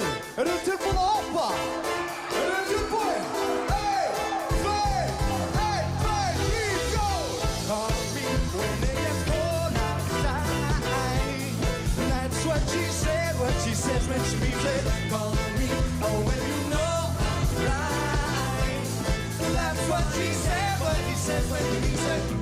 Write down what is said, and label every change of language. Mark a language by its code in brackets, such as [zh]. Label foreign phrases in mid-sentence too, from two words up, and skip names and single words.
[is] Eru þið tilbúin að hoppa? Eru þið tilbúin? 1, 2, 1, 2, 3, go! [en] Call me when it gets cold outside. That's what she said when she means it. Call me when you know right. That's what she said when she means it.